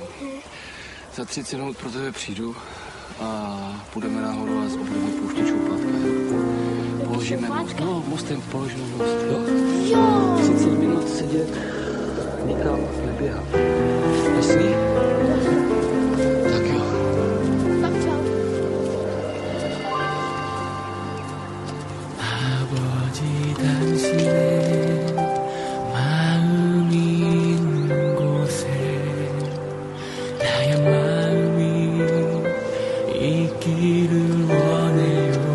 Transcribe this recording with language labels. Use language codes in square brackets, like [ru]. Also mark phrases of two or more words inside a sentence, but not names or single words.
[cs] Za 30 minut pro tebe přijdu a půjdeme nahoru a budeme pouštět šoupátka. Položíme most. No, mostem položíme most, jo? Jo. 30 minut sedět, nikam neběhat. Jasný? Tak jo. Tak čau. [ko] 아버지 당신의 마음이 있는 곳에 나의 마음이 있기를 원해요.